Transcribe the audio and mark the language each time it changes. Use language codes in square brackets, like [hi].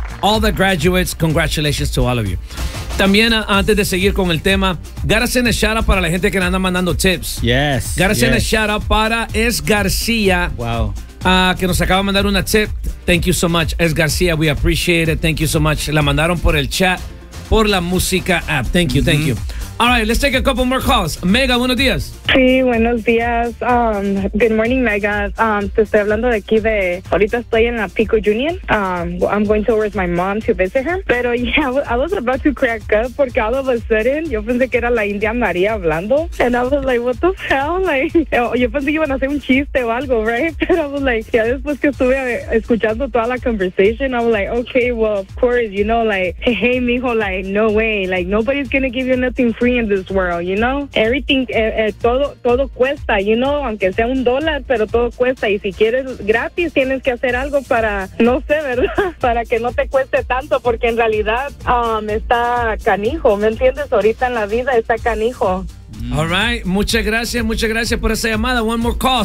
[en] All the graduates, congratulations to all of you. [es] También, antes de seguir con el tema, [en] gotta send a shout out [es] para la gente que le anda mandando tips. [en] Yes. Gotta send a shout out [es] para Es García. [en] Wow. [es] Que nos acaba de mandar una tip. [en] Thank you so much, Es García. We appreciate it. Thank you so much. [es] La mandaron por el chat, por la música app. [en] Thank you, thank you. All right, let's take a couple more calls. [es] Mega, buenos días. Sí, buenos días. [en] Good morning, Mega. [es] Te estoy hablando de aquí de... Ahorita estoy en la Pico Union. [en] I'm going towards my mom to visit her. Pero yeah, I was about to crack up porque all of a sudden, [es] yo pensé que era la India María hablando. [en] And I was like, what the hell? [es] Like, yo pensé que iban a hacer un chiste o algo, [en] right? Pero I was like, [es] ya después que estuve escuchando toda la [en] conversation, I was like, okay, well, of course, you know, like, hey, mijo, like, no way. Like, nobody's gonna give you nothing free in this world, you know? Everything, [es] todo cuesta, [en] you know? [es] Aunque sea un dólar, pero todo cuesta. Y si quieres gratis, tienes que hacer algo para, no sé, ¿verdad? Para que no te cueste tanto, porque en realidad está canijo, ¿me entiendes? Ahorita en la vida está canijo. [en] All right. [es] Muchas gracias por esa llamada. [en] One more call.